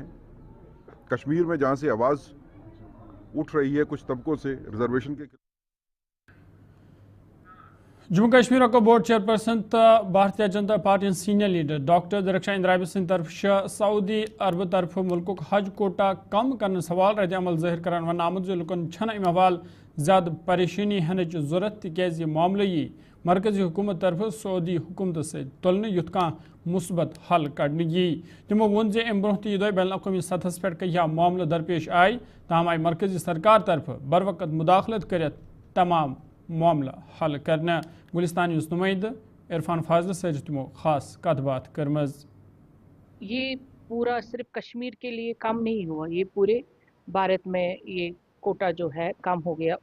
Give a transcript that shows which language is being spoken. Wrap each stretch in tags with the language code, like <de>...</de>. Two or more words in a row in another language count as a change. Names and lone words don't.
<hi>कश्मीर में जहाँ से आवाज़ उठ रही है कुछ तबकों से रिजर्वेशन के।</hi> <ks>जम्मू कश्मीर को बोर्ड चेयरपर्सन तो भारतीय जनता पार्टी सीनियर लीडर डॉक्टर दरख्शान इंद्राबी सिंध तरफ सऊदी अरब तरफ मुल्क हज कोटा कम करने सवाल रद्द अमल ज़ाहिर करान वन आमुद जो लुकन छन अम हवाल ज़्यादा परेशानी हनच ज़रूरत तिकाज मामले यी मरकजी हुकूमत तरफ सऊदी हुकूमत से तुलन युथ कह मुस्बत हल कड़न यी। तमो वोन जे अम ब्रोह तह बैन अवी सतहस पे कह मामले दरपेश आय, तहम आई मरकजी सरकार तरफ बर वक्त मुदाखलत कर तमाम मामला हल करना। गुलिस्तान न्यूज़ नुमाइंद इरफान फाजल से तमो खास कत बात करमज।</ks> <hi>ये पूरा सिर्फ कश्मीर के लिए कम नहीं हुआ, ये पूरे भारत में ये कोटा जो है कम हो गया।</hi>